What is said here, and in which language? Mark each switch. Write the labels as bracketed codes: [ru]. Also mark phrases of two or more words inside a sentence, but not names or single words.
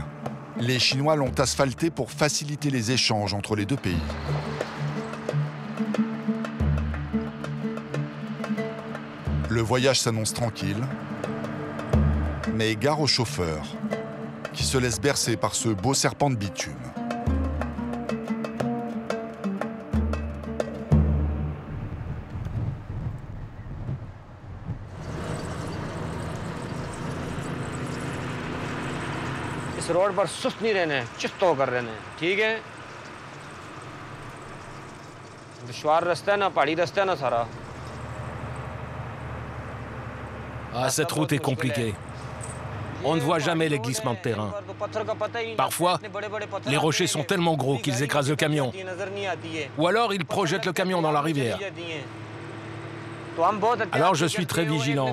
[fr] Les Chinois l'ont asphaltée pour faciliter les échanges entre les deux pays. Le voyage s'annonce tranquille, mais gare au chauffeur, qui se laisse bercer par ce beau serpent de bitume. [hi] इस रोड पर सुस्त नहीं रहना है, चुस्त होकर रहना है, ठीक है? दुश्वार रास्ता है ना, पहाड़ी रास्ता है ना सारा। [fr] Ah, cette route est compliquée. On ne voit jamais les glissements de terrain. Parfois, les rochers sont tellement gros qu'ils écrasent le camion. Ou alors, ils projettent le camion dans la rivière. Alors, je suis très vigilant.